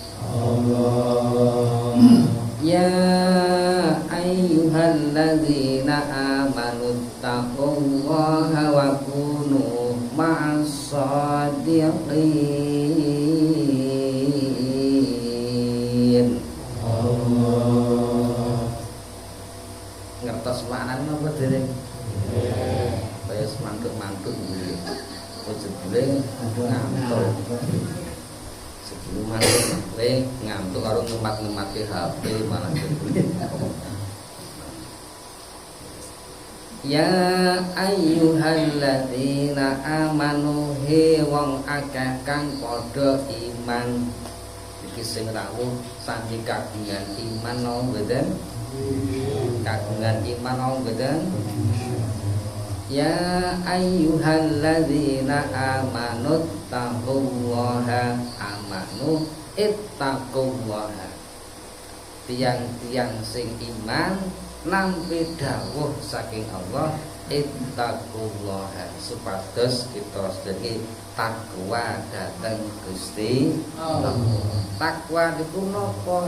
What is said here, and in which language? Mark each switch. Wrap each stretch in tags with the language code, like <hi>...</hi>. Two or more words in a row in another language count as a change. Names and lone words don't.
<ar>Allah يا أيها الذين آمنوا اتقوا الله وكونوا مع الصادقين. Allah</ar> <jv>Ngertos maknane napa dereng? Kaya semantuk-mantuk nggih. Ujug-ujug ngantuk. Sebelum ngantuk karo ngemat-ngemati HP malah jebule.</jv> <ar>يا أيها الذين آمنوا</ar> <jv>he wong akeh kang padha iman. Iki sing rawuh sami kagungan iman napa mboten? Kagungan iman napa mboten?</jv> <ar>يا أيها الذين آمنوا اتقوا الله آمنوا اتقوا الله.</ar> <jv>Tiang-tiang sing iman nampi dawuh saking Allah ittaqullaha supados kita sedherek takwa dhateng Gusti Allah. Takwa niku napa?</jv>